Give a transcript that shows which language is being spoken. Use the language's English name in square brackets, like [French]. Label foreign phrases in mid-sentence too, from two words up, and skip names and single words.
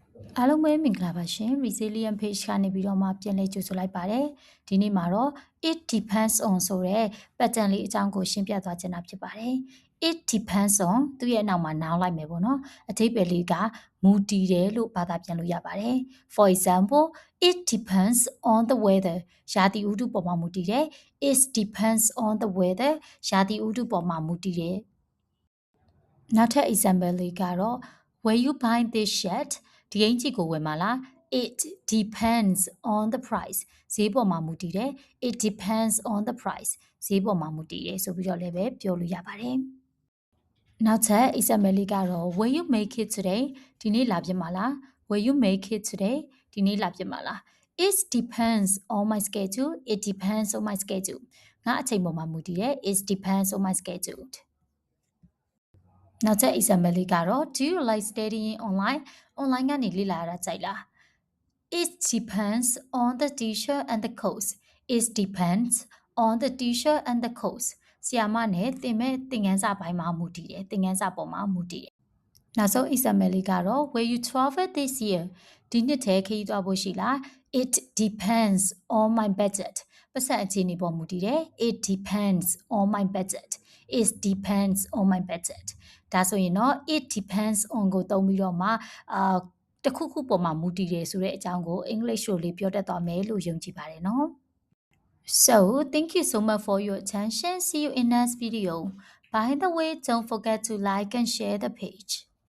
[Burmese] အားလုံးပဲမင်္ဂလာပါရှင် Resilient Page ကနေပြီးတော့မှပြန်လည်ကြိုဆိုလိုက်ပါတယ်ဒီနေ့မှာတော့ [English] it depends on [Burmese] ဆိုတဲ့ pattern လေးအကြောင်းကိုရှင်းပြသွားချင်တာဖြစ်ပါတယ် [English] it depends on [Burmese] သူ့ရဲ့နောက်မှာ noun လိုက်မယ်ပေါ့ နော်အဓိပ္ပာယ်လေးကမူတည်တယ်လို့ဘာသာပြန်လို့ရပါတယ် [English] for example it depends on the weather [Burmese] ရာသီဥတုပေါ်မှာမူတည်တယ် [English] it depends on the weather [Burmese] ရာသီဥတုပေါ်မှာမူတည်တယ်နောက်ထပ် example လေးကတော့ [English] will you buy this shirt [Burmese] ဒီအင်ဂျီကိုဝယ်မှာ လား [English] it depends on the price [Burmese] ဈေးပေါ်မှာမူတည်တယ် [English] it depends on the price [Burmese] ဈေးပေါ်မှာမူတည်တယ်ဆိုပြီးတော့လည်းပဲပြောလို့ရပါတယ်နောက်ထပ် example လေးကတော့ [English] will you make it today [Burmese] ဒီနေ့လာဖြစ်မှာလား [English] will you make it today [Burmese] ဒီနေ့လာဖြစ်မှာလား [English] it depends on my schedule it depends on my schedule [Burmese] ငါအချိန်ပေါ်မှာမူတည်တယ် [English] it depends on my schedule [Burmese] နောက်ထပ် example လေးကတော့ [English] do you like studying online [Burmese] ကနေလေ့လာရတာကြိုက်လား [English] it depends on the teacher and the course it depends on the teacher and the course [Burmese] ဆရာမနဲ့သင် မဲ့သင်ခန်းစာပိုင်းမှာမူတည်တယ်သင်ခန်းစာပေါ်မှာမူတည်တယ်နောက်ဆုံး example လေးကတော့ [English] will you travel this year [Burmese] ဒီနှစ် ထဲခရီးသွားဖို့ရှိလား [English] it depends on my budget [Burmese] ပတ်စံအခြေအနေပေါ်မူတည်တယ် [English] it depends on my budget it depends on my budget [Burmese] ဒါဆိုရင်တော့ [English] it depends on [Burmese] ကိုသုံးပြီးတော့မှတခုခုပေါ်မှာမူတည်တယ်ဆိုတဲ့အကြောင်းကို English လိုလေးပြောတတ်သွားမယ်လို့ယုံကြည်ပါတယ်နော် [English] So thank you so much for your attention see you in next video by the way don't forget to like and share the page